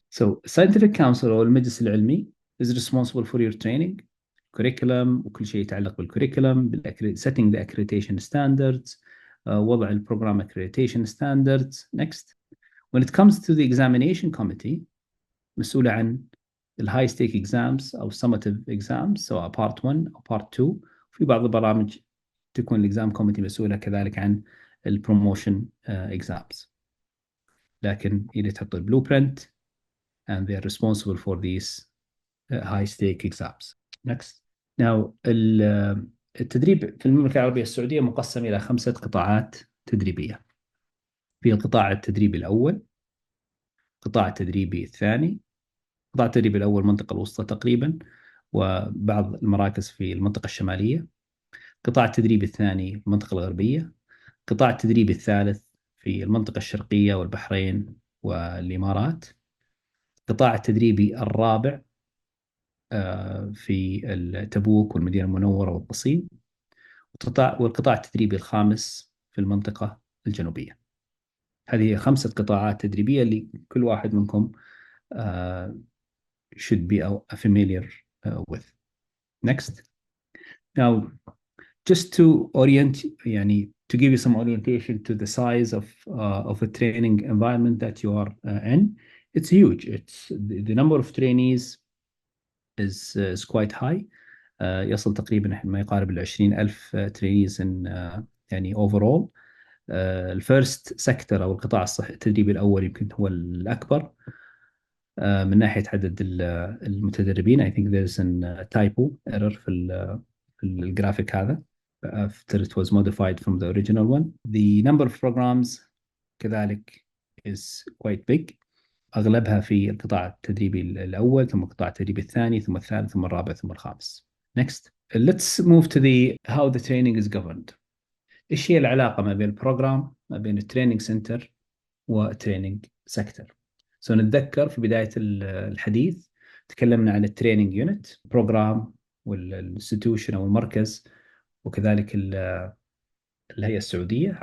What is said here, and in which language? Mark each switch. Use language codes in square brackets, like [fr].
[en] So scientific council [ar] أو المجلس العلمي [en] is responsible for your training curriculum [ar] وكل شيء يتعلق بالكوريكولم، [en] setting the accreditation standards، [ar] وضع البروجرام [en] accreditation standards. Next. When it comes to the examination committee، [ar] مسؤولة عن الهاي ستيك [en] exams أو summative exams سواء part 1 أو part 2. [ar] في بعض البرامج تكون الإكزام كوميتي مسؤولة كذلك عن البروموشن exams، لكن اللي تحط البلوبرنت [en] and they are responsible for these high stake exams. Next. [ar] Now التدريب في المملكة العربية السعودية مقسم إلى 5 قطاعات تدريبية. في القطاع التدريبي الأول، القطاع التدريبي الثاني، القطاع التدريبي الأول المنطقة الوسطى تقريبا وبعض المراكز في المنطقة الشمالية، القطاع التدريبي الثاني في المنطقة الغربية، القطاع التدريبي الثالث في المنطقة الشرقية والبحرين والإمارات، القطاع التدريبي الرابع في تبوك والمدينة المنورة والقصيم، والقطاع التدريبي الخامس في المنطقة الجنوبية. هذه هي 5 قطاعات تدريبية اللي كل واحد منكم [en] should be familiar with. Next. Now, just to orient, يعني to give you some orientation to the size of a training environment that you are in, it's huge. It's the number of trainees is quite high. [ar] يصل تقريبا ما يقارب 20,000 [en] trainees in [ar] يعني overall. الفيرست سيكتور أو القطاع الصحي التدريبي الأول يمكن هو الأكبر من ناحية عدد المتدربين. [en] I think there's a typo error [ar] في الجرافيك هذا. [en] after it was modified from the original one. The number of programs كذلك is quite big. [ar] أغلبها في القطاع التدريبي الأول، ثم القطاع التدريبي الثاني، ثم الثالث، ثم الرابع، ثم الخامس. [en] Next. Let's move to how the training is governed. [ar] إيش هي العلاقة ما بين البروجرام، ما بين التريننج سنتر والتريننج سيكتور؟ نتذكر في بداية الحديث تكلمنا عن التريننج يونت، بروجرام، والانستتيوشن أو المركز، وكذلك الهيئة السعودية.